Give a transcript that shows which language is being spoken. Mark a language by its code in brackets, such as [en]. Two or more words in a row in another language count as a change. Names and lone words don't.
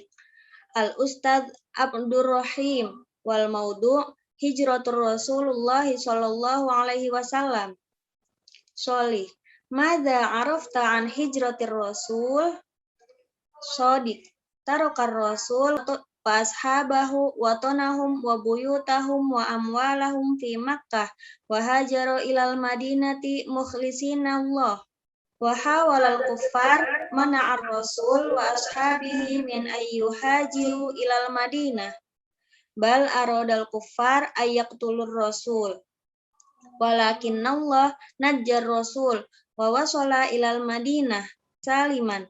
[ar] الأستاذ عبد الرحيم والموضوع هجرة رسول الله صلى الله عليه وسلم. Solih. ماذا عرفت عن هجرة الرسول? Sodik. ترك الرسول وأصحابه وطنهم وبيوتهم وأموالهم في مكة وهاجر إلى المدينة مخلصين لله. وحاول الكفار منع الرسول وأصحابه من أن يهاجروا إلى المدينة. بل أراد الكفار أن يقتلوا الرسول. ولكن الله نجى الرسول ووصل إلى المدينة سالما.